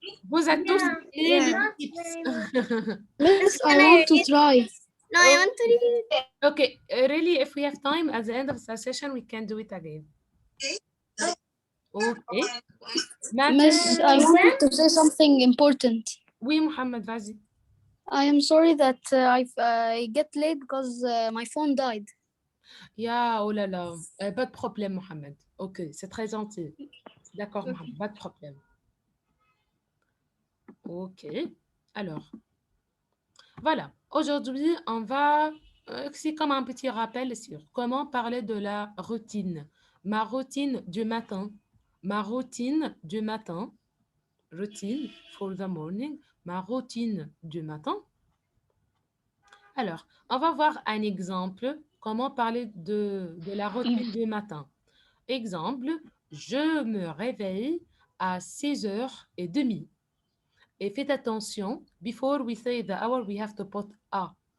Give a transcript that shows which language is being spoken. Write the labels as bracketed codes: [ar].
[fr] Vous êtes tous et les chips. [en] Yes, I want to try. No, I want to read. Okay, really, if we have time at the end of the session, we can do it again. Okay. Miss, I wanted to say something important. [fr] Oui, Mohamed, vas-y. [en] I am sorry that I get late because my phone died. [fr] Ya, oh là là. Pas de problème, Mohamed. Ok, c'est très gentil. D'accord, Mohamed, pas de problème. Ok. Alors, voilà. Aujourd'hui, on va... c'est comme un petit rappel sur comment parler de la routine. Ma routine du matin. Ma routine du matin. [en] Routine for the morning. [fr] Ma routine du matin. Alors, on va voir un exemple. Comment parler de la routine du matin. Exemple, je me réveille à 6h30. Et faites attention, [en] before we say the hour, we have to put a.